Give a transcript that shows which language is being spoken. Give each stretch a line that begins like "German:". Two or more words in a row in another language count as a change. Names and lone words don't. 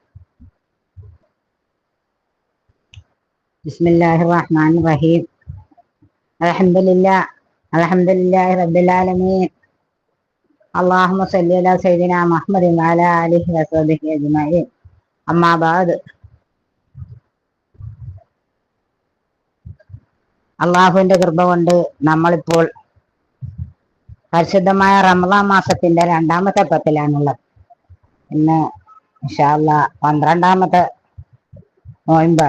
Arabic: بسم الله الرحمن الرحيم. الحمد لله الحمد لله رب العالمين. اللهم صل على سيدنا محمد وعلى آله وصحبه أجمعين. أما بعد.
Malayalam: അള്ളാഹുവിന്റെ കൃപ കൊണ്ട് നമ്മളിപ്പോൾ പരിശുദ്ധമായ റമളാൻ മാസത്തിന്റെ 2ാമത്തെ പത്തിലാണുള്ളത്. ഇന്ന്
Arabic: إن شاء الله
Malayalam: 12ാമത്തെ നോയമ്പാണ്.